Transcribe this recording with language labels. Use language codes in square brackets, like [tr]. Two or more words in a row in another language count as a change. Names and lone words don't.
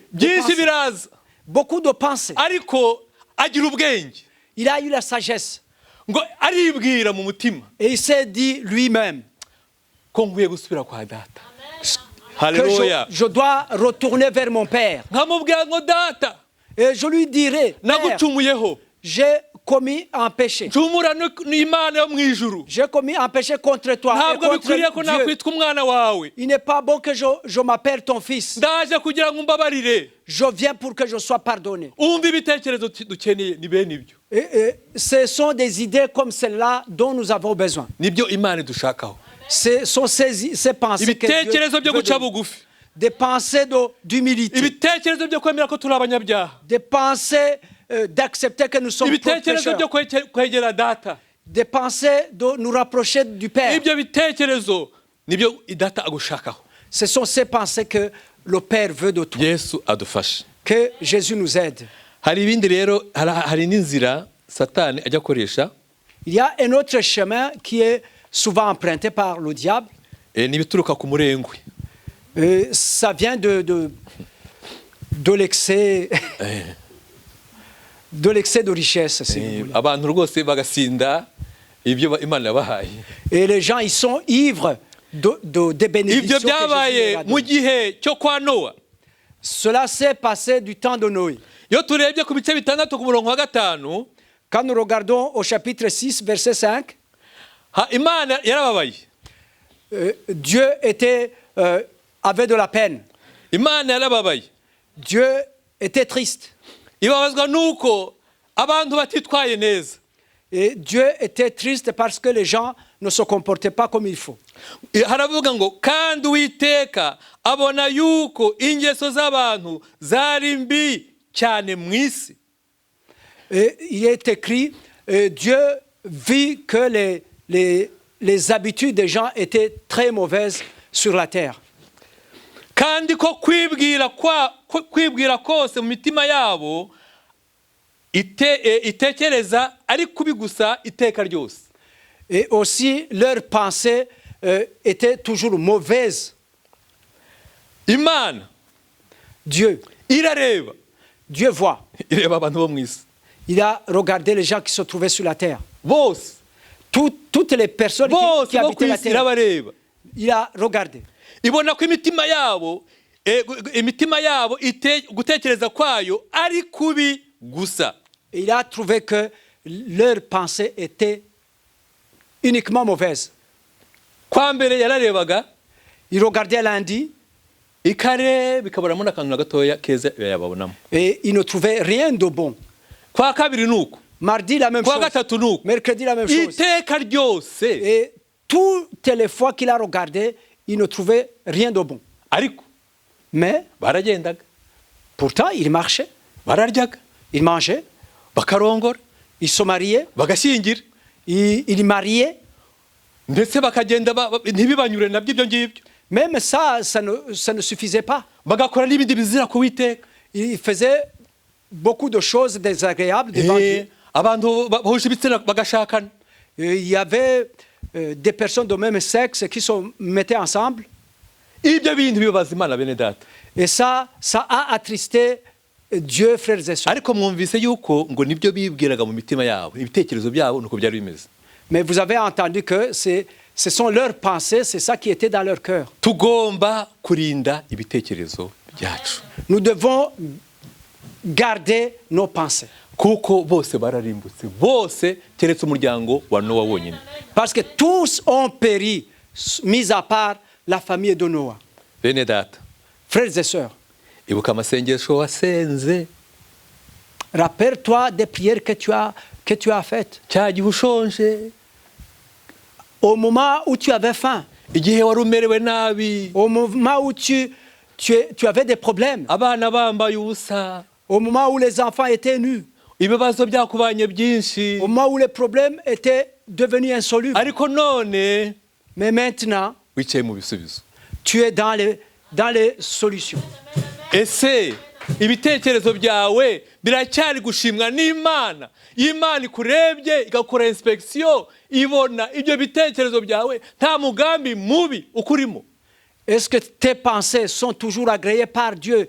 [fr] Beaucoup de pensées. Il a eu la sagesse. Et il s'est dit lui-même Hallelujah. je dois retourner vers mon Père. [rw] nkamubwira ngo data [fr] Et je lui dirai, Père, [rw] nagucumuyeho [fr] j'ai commis un péché. [rw] ncumura n'imana yo mu ijuru [fr] J'ai commis un péché contre toi et [rw] ntabwo [fr] contre [rw] bikwiriye ko [fr] Dieu. [rw] nakwitwa umwana wawe [fr] Il n'est pas bon que je m'appelle ton fils. [rw] ndaje kugira ngo umbabarire [fr] Je viens pour que je sois pardonné. [rw] umva ibitekerezo dukeneye ni bene ibyo [fr] Et ce sont des idées comme celle-là dont nous avons besoin. [rw] nibyo imana idushakaho [fr] Ce sont ces pensées que [rw] ibitekerezo [fr] Dieu [rw] byo [fr] veut [rw] guca [fr] de nous. [rw] bugufi [fr] Des pensées d'humilité. [rw] ibitekerezo byo kwemera ko turi abanyabyaha [fr] Des pensées d'accepter que nous sommes [rw] ibitekerezo byo [fr] pécheurs. [rw] kwegera data [fr] Des pensées de nous rapprocher du Père. [rw] ibyo bitekerezo nibyo data agushakaho [fr] Ce sont ces pensées que le Père veut de toi. [rw] yesu adufashe [fr] Que Jésus nous aide. [rw] hari ibindi rero hari n'inzira satani ajya akoresha [fr] Il y a un autre chemin qui est souvent emprunté par le diable. [rw] n'ibituruka ku murengwe [fr] Ça vient de l'excès de l'excès de richesse, si vous voulez. [rw] abantu rwose bagasinda ibyo imana yabahaye [fr] Et les gens, ils sont ivres des [rw] ibyo [fr] bénédictions que Jésus [rw] byabaye [fr] leur a [rw] mu [fr] données. [rw] gihe cyo kwa nowa [fr] Cela s'est passé du temps de Noé. [rw] iyo turebye ku bice bitandatu ku murongo wa gatanu [fr] Quand nous regardons au chapitre 6, verset 5, [rw] imana yarababaye [fr] Dieu avait de la peine. [rw] imana yarababaye [fr] Dieu était triste. [rw] ibabazwa nuko abantu batitwaye neza [fr] Et Dieu était triste parce que les gens ne se comportaient pas comme il faut. [rw] haravuga ngo kandi uwiteka abona yuko ingeso z'abantu zari mbi cyane mu isi [fr] Et il est écrit, Dieu vit que les habitudes des gens étaient très mauvaises sur la terre. [rw] kandi ko kwibwira kose mu mitima yabo itekereza ari kubi gusa iteka ryose [fr] Et aussi, leurs pensées étaient toujours mauvaises. [rw] imana [fr] Dieu [rw] irareba [fr] voit. [rw] ireba abantu bo mu isi [fr] Il a regardé les gens qui se trouvaient sur la terre. [rw] bose [fr] Toutes les personnes [rw] bose [fr] qui [rw] bo ku [fr] habitaient la [rw] isi [fr] terre. [rw] irabareba [fr] Il a regardé. [rw] ibona ko imitima yabo gutekereza kwayo ari kubi gusa [fr] Et il a trouvé que leurs pensées étaient uniquement mauvaises. [rw] kwa mbere yararebaga [fr] Il regardait lundi [rw] ikareba ikaburamo n'akantu na gatoya keza yababonamo [fr] et il ne trouvait rien de bon. [rw] kwa kabiri nuko [fr] Mardi, la même [rw] kwa [fr] chose. [rw] gatatu nuko [fr] Mercredi, la même chose. [rw] iteka ryose [fr] Et toutes les fois qu'il a regardé, il ne trouvait rien de bon. [rw] ariko [fr] Mais [rw] baragendaga [fr] pourtant, il marchait, [rw] bararyaga [fr] il mangeait, [rw] bakarongora [fr] il se mariait, [rw] bagashyingira [fr] il mariait. [rw] ndetse bakagenda ntibibanyure nabyo ibyo ngibyo [fr] Même ça ne suffisait pas. [rw] bagakora n'ibindi bizira ku witeka [fr] Il faisait beaucoup de choses désagréables devant Dieu. [rw] abantu bahuje ibitsina bagashakana [fr] Il y avait des personnes de même sexe qui se mettaient ensemble. [rw] ibyo bintu bibabaza imana bene data [fr] Et ça a attristé Dieu, frères et sœurs. [rw] ariko mwumvise yuko ngo nibyo bibwiraga mu mitima yabo ibitekerezo byabo nuko byari bimeze [fr] Mais vous avez entendu que ce sont leurs pensées, c'est ça qui était dans leur cœur. [rw] tugomba kurinda ibitekerezo byacu [fr] Nous devons garder nos pensées. [rw] kuko bose bararimbutse bose keretse umuryango wa nowa wonyine [fr] Parce que tous ont péri, mis à part la famille de Noah. [rw] bene data [fr] Frères et sœurs, [rw] ibuka amasengesho wasenze [fr] rappelle-toi des prières que tu as faites. [rw] cya gihe ushonje [fr] Au moment où tu avais faim, [rw] igihe wari umerewe nabi [fr] au moment où tu avais des problèmes, [rw] abana bambaye ubusa [fr] au moment où les enfants étaient nus, [rw] ibibazo byakubanye byinshi [fr] au moment où les problèmes étaient devenus insolubles. [rw] ariko none [fr] Mais maintenant, [rw] wicaye mu bisubizo [fr] tu es dans les solutions. [rw] ese ibitekerezo byawe biracyari gushimwa n'imana imana ikurebye igakora inspection ibona ibyo bitekerezo byawe nta mugambi mubi ukurimo [fr] Est-ce que tes pensées sont toujours agréées par Dieu?